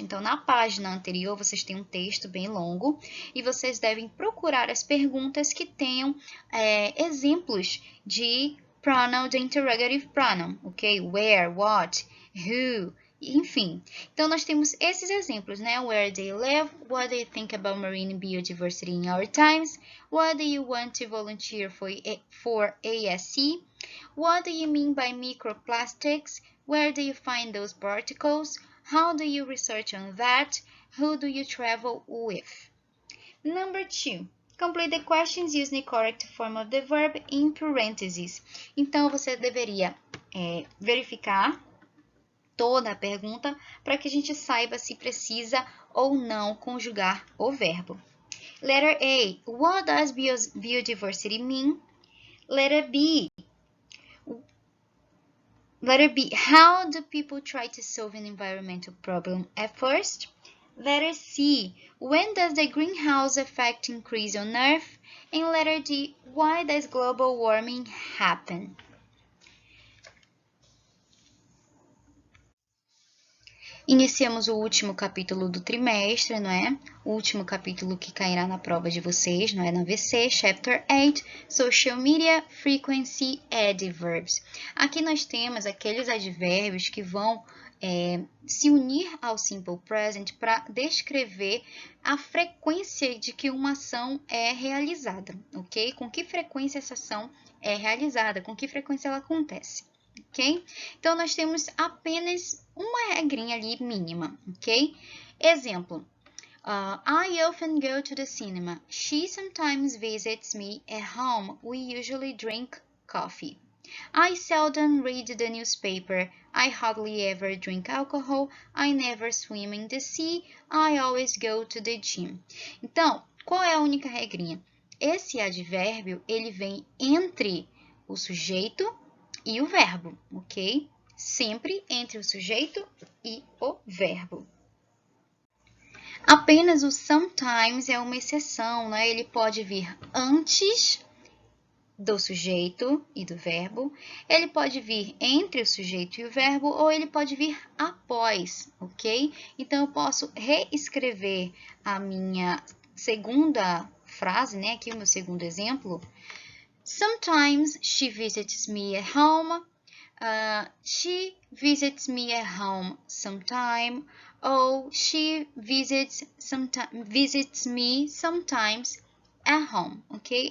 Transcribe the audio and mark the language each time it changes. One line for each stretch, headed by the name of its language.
Portuguese: Então, na página anterior, vocês têm um texto bem longo e vocês devem procurar as perguntas que tenham exemplos de pronoun, de interrogative pronoun, ok? Where, what, who, enfim. Então, nós temos esses exemplos, né?
English: Where do you live? What do you think about marine biodiversity in our times? What do you want to volunteer for ASC? What do you mean by microplastics? Where do you find those particles? How do you research on that? Who do you travel with? Number 2. Complete the questions using the correct form of the verb in parentheses.
Portuguese: Então, você deveria verificar toda a pergunta para que a gente saiba se precisa ou não conjugar o verbo.
English: Letter A. What does biodiversity mean? Letter B. How do people try to solve an environmental problem at first? Letter C. When does the greenhouse effect increase on Earth? And letter D. Why does global warming happen?
Portuguese: Iniciamos o último capítulo do trimestre, não é? O último capítulo que cairá na prova de vocês, não é?
English: Na VC, Chapter 8, Social Media, Frequency, Adverbs.
Portuguese: Aqui nós temos aqueles advérbios que vão se unir ao Simple Present para descrever a frequência de que uma ação é realizada, ok? Com que frequência essa ação é realizada, com que frequência ela acontece. Ok? Então, nós temos apenas uma regrinha ali mínima, ok?
English: Exemplo. I often go to the cinema. She sometimes visits me at home. We usually drink coffee. I seldom read the newspaper. I hardly ever drink alcohol. I never swim in the sea. I always go to the gym.
Portuguese: Então, qual é a única regrinha? Esse advérbio, ele vem entre o sujeito e o verbo, ok? Sempre entre o sujeito e o verbo. Apenas o sometimes é uma exceção, né? Ele pode vir antes do sujeito e do verbo, ele pode vir entre o sujeito e o verbo, ou ele pode vir após, ok? Então, eu posso reescrever a minha segunda frase, né? Aqui o meu segundo exemplo.
English: Sometimes she visits me at home. She visits me at home sometime. Or she visits me sometimes at home, ok?